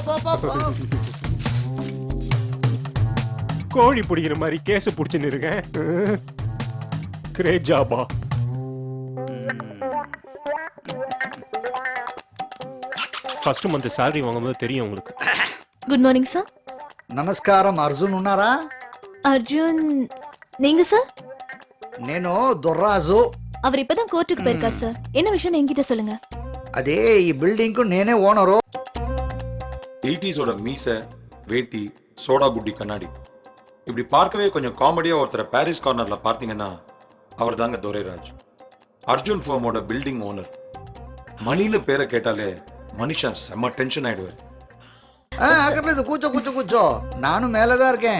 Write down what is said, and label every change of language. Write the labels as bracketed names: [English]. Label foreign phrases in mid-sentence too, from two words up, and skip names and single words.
[Tamil] கோழி பிடிக்கிற மாதிரி கேஸ் பிடிச்சுன்னு இருக்கேன். [English] great job. first month salary [Tamil] வாங்கும்போது தெரியும் உங்களுக்கு. [English] good morning sir. [Telugu] నమస్కారం. అర్జున్ ఉన్నారా? [Tamil] அர்ஜுன் நீங்க சார்? [Telugu] నేను దొర్రాజు. [Tamil] அவர் இப்பதான் கோர்ட்டுக்கு போயிருக்கார் சார். என்ன விஷயம் என்கிட்ட சொல்லுங்க. [Telugu] అదే ఈ బిల్డింగ్ కు నేనే ఓనరు. [Tamil] 80s மீச, வேட்டி, சோடா புட்டி கண்ணாடி, இப்படி பார்க்கவே கொஞ்சம் காமெடியா ஒருத்தரை பாரிஸ் கார்னர்ல பார்த்தீங்கன்னா அவர் தாங்க துரைராஜ். அர்ஜுன் ஃபார்மோட [English] building owner. [Tamil] மணின்னு பேரை கேட்டாலே மனுஷன் செம்ம டென்ஷன் ஆயிடுவார். அக்கறது கூச்சோ கூச்சோ கூச்சோ. நானும் மேலதான் இருக்கேன்.